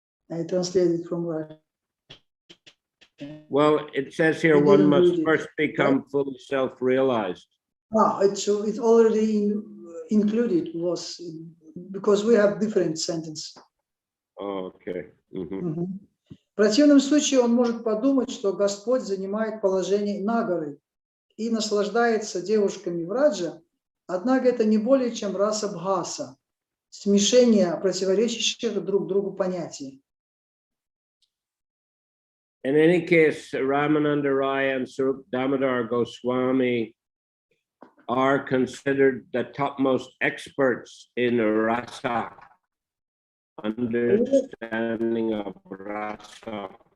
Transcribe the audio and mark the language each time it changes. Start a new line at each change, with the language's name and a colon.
English: I translated from Russian. Well, it says here one must first become fully self-realized. It's already included was because we have different sentences. Okay.
Russian: В противном случае он может подумать, что Господь занимает положение Нагары и наслаждается девушками Враджа, однако это не более чем раса Бхаса, смешение противоречащих друг другу понятий.
English: In any case, Ramananda Rai and Swarup Damodar Goswami are considered the topmost experts in rasa, understanding of rasa.